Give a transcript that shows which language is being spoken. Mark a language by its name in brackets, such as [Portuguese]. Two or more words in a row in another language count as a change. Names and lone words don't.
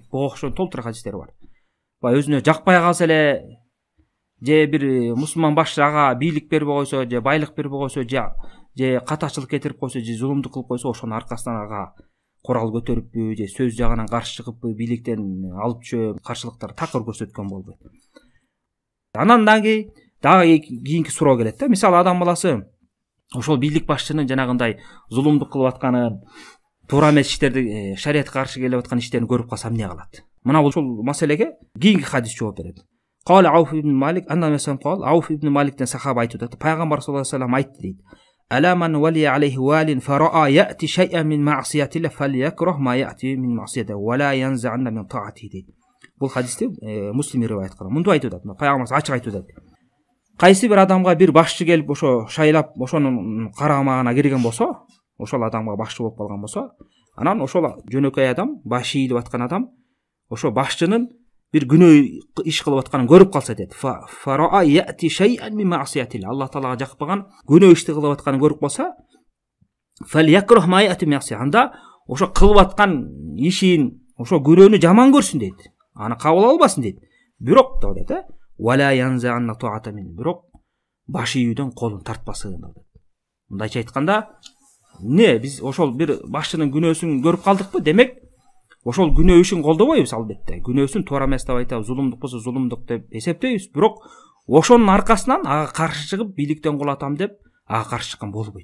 [Kyrgyz] Буга окшогон толтура хадистер бар. Баягы өзүнө жакпай калса эле, же бир мусулман башчы ага бийлик бербей койсо, же байлык бербей койсо, же катачылык кетирип койсо, же зулумдук кылып койсо, ошонун аркасынан ага курал көтөрүппү, же сөз жагынан каршы чыгыппы, бийликтен алып чөп, каршылыктар такыр көрсөткөн болбойт. Анан дагы кийинки суроо келет да. Мисалы адам баласы ошол бийлик башчынын жанагындай зулумдук кылып атканын, туура эмес иштерди, шариятка каршы келип аткан иштерин көрүп калса эмне кылат? Мына ушул маселеге кийинки хадис жооп берет. Кал Ауф ибн Малик, аннамасан кал, Ауф ибн Маликтен сахаба айтып атат. [Arabic] Пайгамбар صلى الله عليه وسلم [Kyrgyz] айтты дейт. [Arabic] ألا من ولي عليه وال فرآه يأتي شيئا من معصية الله فليكره ما يأتي من معصية ولا ينزعن من طاعة дейт. [Kyrgyz] Бул хадисти Муслим риваят кылган. Мындай айтып атат. Пайгамбар ачык айтып атат. Кайсы бир адамга бир башчы келип ошо шайлап, ошонун карамагына кирген болсо, ошол адамга башчы болуп калган болсо, анан ошол жөнөкөй адам, башы ийилип аткан адам, ошо башчынын бир күнөө иш кылып атканын көрүп калса дейт. [Arabic] فرآه يأتي شيئا من معصية الله. [Kyrgyz] Аллах таалага жакпаган күнөө ишти кылып атканын көрүп калса, [Arabic] فليكره ما يأتي من معصية. [Kyrgyz] Анда ошо кылып аткан ишин, ошо күнөөнү жаман көрсүн дейт. Аны кабыл албасын дейт. Бирок дейт, [Arabic] ولا ينزعن طاعة من. [Kyrgyz] Бирок баш ийүүдөн колун тартпасын дейт. Мындайча айтканда, биз ошол бир башчынын күнөөсүн көрүп калдыкпы? Демек, ошол күнөө ишин колдобойбуз албетте. Күнөөсүн туура эмес деп айтабыз, зулумдук болсо зулумдук деп эсептейбиз. Бирок ошонун аркасынан ага каршы чыгып, бийликтен кулатам деп ага каршы чыккан болбойт.